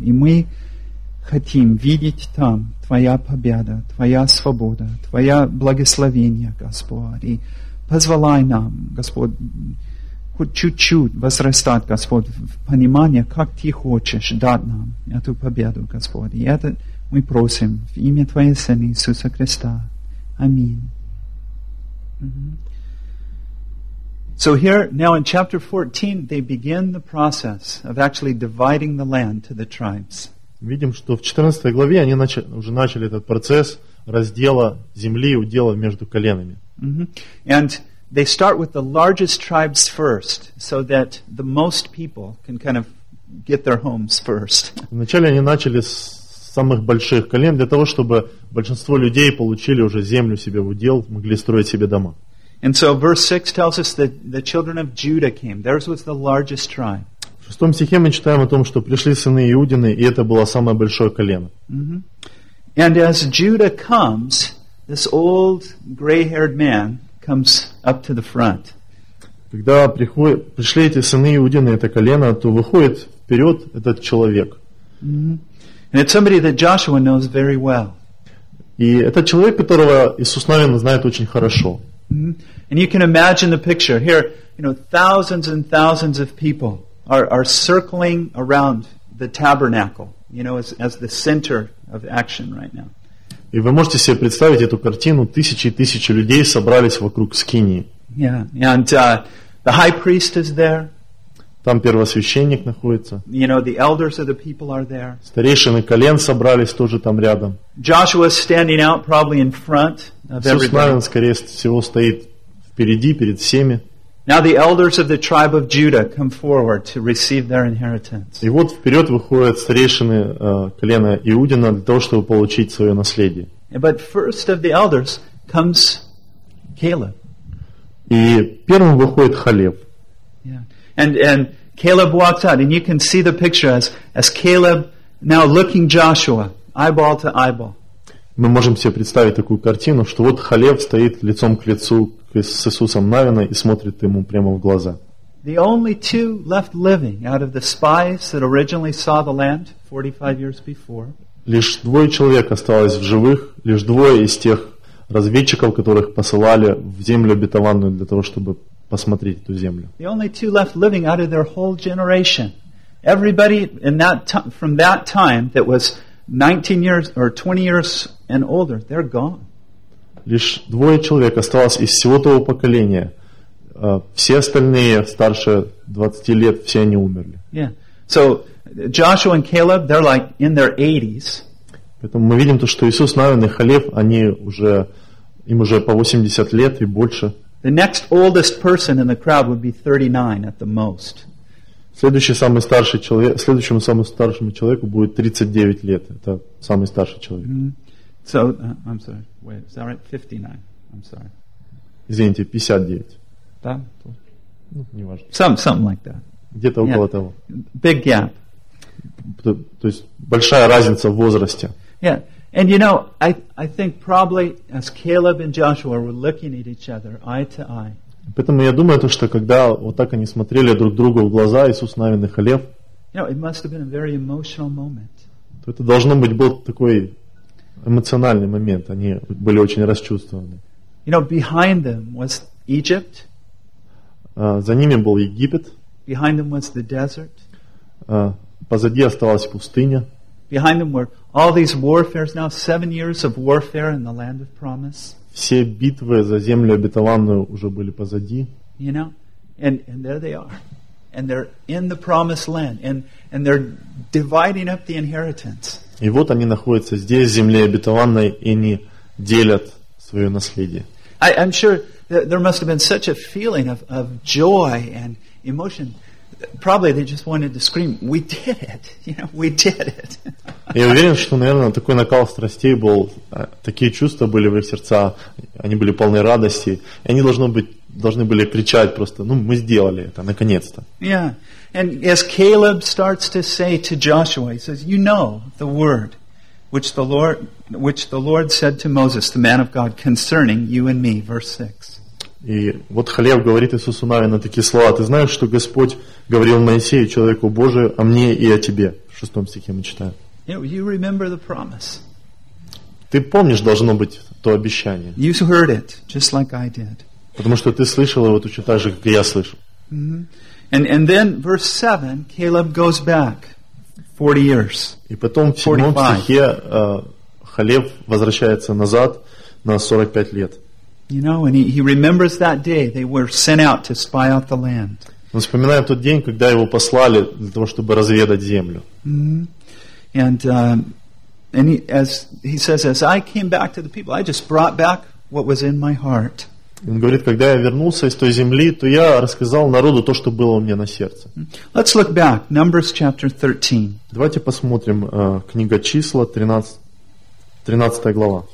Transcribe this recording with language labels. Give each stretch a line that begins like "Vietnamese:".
Russian: И мы хотим видеть там Твоя победа, Твоя свобода, Твоя благословение, Господь. И позволяй нам, Господь, хоть чуть-чуть возрастать, Господь, в понимание, как Ты хочешь дать нам эту победу, Господь. И это мы просим в имя Твоего Сына Иисуса Христа. Аминь. Mm-hmm.
English: So here, now in chapter 14, they begin the process of actually dividing the land to the tribes.
Russian: Видим, что в 14 главе они уже начали этот процесс раздела земли и удела между коленами. Mm-hmm.
English: And they start with the largest tribes first, so that the most people can kind of get their homes first.
Russian: Вначале они начали с самых больших колен, для того, чтобы большинство людей получили уже землю себе в удел, могли строить себе дома.
English: And so verse 6 tells us that the children of Judah came. Theirs was the largest tribe.
Russian: В 6 стихе мы читаем о том, что пришли сыны Иудины, и это было самое большое колено. Mm-hmm.
English: And as Judah comes, this old gray-haired man comes up to the front.
Russian: Когда пришли эти сыны Иудины, это колено, то выходит вперед этот человек. Mm-hmm.
English: And it's somebody that Joshua knows very well.
Russian: И это человек, которого Иисус Навин знает очень хорошо.
English: Mm-hmm. And you can imagine the picture. Here, you know, thousands and thousands of people are circling around the tabernacle, you know, as the center of action right now.
Russian: И вы можете себе представить эту картину, тысячи и тысячи людей собрались вокруг скинии.
English: Yeah, and the high priest is there.
Russian: Там первосвященник находится.
English: You know, the elders of the people are there.
Russian: Старейшины колен собрались тоже там рядом.
English: Joshua is standing out probably in front of everybody.
Russian: Иисус Навин, скорее всего, стоит впереди, перед всеми.
English: Now the elders of the tribe of Judah come forward to receive their inheritance.
Russian: И вот вперед выходят старейшины колена Иудина для того, чтобы получить свое наследие.
English: But first of the elders comes Caleb.
Russian: И первым выходит Халев.
English: Yeah. And Caleb walks out, and you can see the picture as Caleb now looking Joshua eyeball to eyeball.
Russian: Мы можем себе представить такую картину, что вот Халев стоит лицом к лицу с Иисусом Навином и смотрит ему прямо в глаза.
English: The only two left living out of the spies that originally saw the land 45 years before.
Russian: Лишь двое человек осталось в живых, лишь двое из тех разведчиков, которых посылали в землю обетованную для того, чтобы посмотреть эту землю.
English: The only two left living out of their whole generation. Everybody in that from that time that was 19 years or 20 years and older, they're gone.
Russian: Лишь двое человек осталось из всего того поколения. Все остальные старше 20 лет, все они умерли.
English: Yeah. So Joshua and Caleb, they're like in their 80s.
Russian: Поэтому мы видим то, что Иисус Навин и Халев, они уже им уже по 80 лет и больше.
English: The next oldest person in the crowd would be 39 at the most.
Russian: Следующему самому старшему человеку будет 39 лет. Это самый старший человек.
English: Mm-hmm. So, I'm sorry. Wait, is that right? 59. I'm sorry.
Russian: Извините, 59. Да? Ну, неважно.
English: Something like that.
Russian: Где-то около того.
English: Big gap.
Russian: То есть большая разница в возрасте.
English: Yeah. And you know, I think probably as Caleb and Joshua were looking at each other eye to eye.
Russian: Поэтому я думаю то, что когда вот так они смотрели друг другу в глаза, Иисус Навин и Халев.
English: You know, it must have been a very emotional moment.
Russian: Это должно быть был такой эмоциональный момент. Они были очень расчувствованы.
English: You know, behind them was Egypt.
Russian: За ними был Египет.
English: Behind them was the desert.
Russian: Позади осталась пустыня.
English: Behind them were all these warfares now, 7 years of warfare in the land of promise.
Russian: Все битвы за землю обетованную уже были позади.
English: You know? And there they are. And they're in the promised land. And they're dividing up the inheritance.
Russian: И вот они находятся здесь, в земле обетованной, и они делят свое наследие.
English: I'm sure there must have been such a feeling of joy and emotion. Probably they just wanted to scream, "We did it! You know, we did it!"
Russian: Я уверен, что, наверное, такой накал страстей был, такие чувства были в их сердца, они были полны радости, и они должны были кричать просто, ну, мы сделали это, наконец-то.
English: Yeah, and as Caleb starts to say to Joshua, he says, "You know the word which the Lord said to Moses, the man of God, concerning you and me," verse 6.
Russian: И вот Халев говорит Иисусу Навину такие слова: «Ты знаешь, что Господь говорил Моисею, человеку Божию, о мне и о тебе?» В шестом стихе мы читаем.
English: You remember the promise.
Russian: Ты помнишь, должно быть, то обещание.
English: You heard it, just like I did.
Russian: Потому что ты слышал его точно так же, как и я слышал.
English: Mm-hmm. And then verse 7, Caleb goes back 40 years.
Russian: И потом в седьмом стихе Халев возвращается назад на 45 лет.
English: You know, and he remembers that day they were sent out to spy out the land.
Russian: Он вспоминает тот день, когда его послали для того, чтобы разведать землю. Mm-hmm.
English: And he says, as I came back to the people, I just brought back what was in my heart.
Russian: Он говорит, когда я вернулся из той земли, то я рассказал народу то, что было у меня на сердце.
English: Let's look back, Numbers chapter 13.
Russian: Давайте посмотрим книга Числа 13 глава.